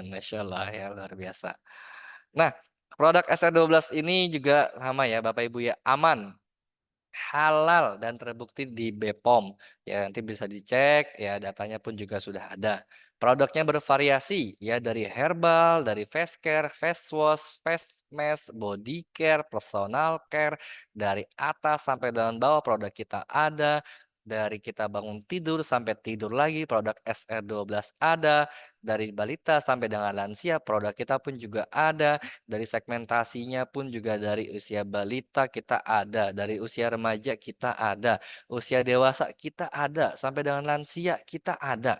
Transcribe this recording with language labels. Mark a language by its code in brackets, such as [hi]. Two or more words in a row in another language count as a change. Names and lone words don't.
[ar] ما شاء الله [id] ya, luar biasa. Nah, produk SR12 ini juga sama ya Bapak Ibu ya, aman, halal dan terbukti di BPOM. Ya, nanti bisa dicek ya datanya pun juga sudah ada. Produknya bervariasi ya dari herbal, dari [en] face care, face wash, face mask, body care, personal care, [id] dari atas sampai dengan bawah produk kita ada. Dari kita bangun tidur sampai tidur lagi produk SR12 ada, dari balita sampai dengan lansia produk kita pun juga ada, dari segmentasinya pun juga dari usia balita kita ada, dari usia remaja kita ada, usia dewasa kita ada, sampai dengan lansia kita ada.